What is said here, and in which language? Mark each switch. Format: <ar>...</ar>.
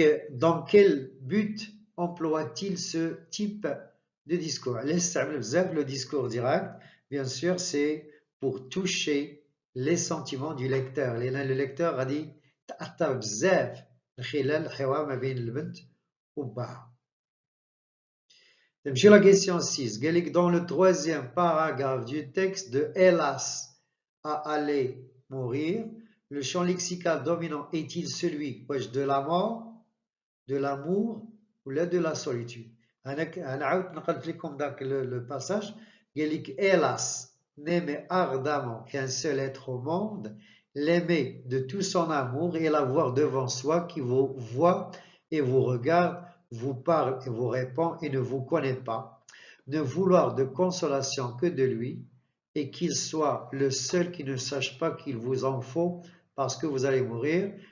<fr>Dans quel but emploie-t-il ce type de discours? Le discours direct, bien sûr, c'est pour toucher les sentiments du lecteur. Le lecteur a dit</fr> <ar>تأثر بزاف خلال الحوار ما بين البنت وباها. نمشي</ar> <fr>la question 6. Dans le troisième paragraphe du texte de hélas à aller mourir, le champ lexical dominant est-il celui de la mort, de l'amour ou de la solitude?</fr> <ar>أنا عاود نقلت لكم ذاك</ar> <fr>le passage. hélas n'aimait ardemment qu'un seul être au monde, l'aimer de tout son amour et l'avoir devant soi qui vous voit et vous regarde, vous parle et vous répond et ne vous connaît pas, ne vouloir de consolation que de lui et qu'il soit le seul qui ne sache pas qu'il vous en faut parce que vous allez mourir.</fr>